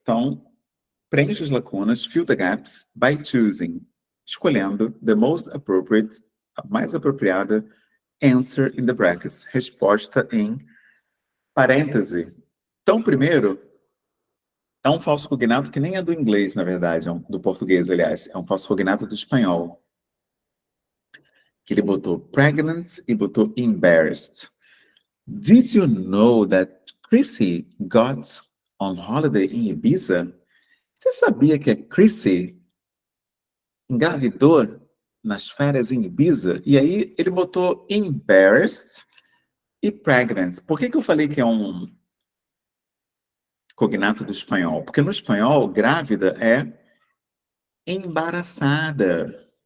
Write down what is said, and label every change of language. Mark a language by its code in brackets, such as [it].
[pt] Então, preencha as lacunas, [en] fill the gaps by choosing, [pt] escolhendo [en] the most appropriate, [pt] a mais apropriada [en] answer in the brackets, [pt] resposta em parêntese. Então, primeiro, é um falso cognato que nem é do inglês, na verdade, do português, aliás, é um falso cognato do espanhol. Que ele botou pregnant e botou embarrassed. [en] Did you know that Chrissy got on holiday in Ibiza? [pt] Você sabia que a Chrissy engravidou nas férias em Ibiza? E aí ele botou embarrassed e pregnant. Por que eu falei que é um cognato do espanhol? Porque no espanhol, grávida é embaraçada.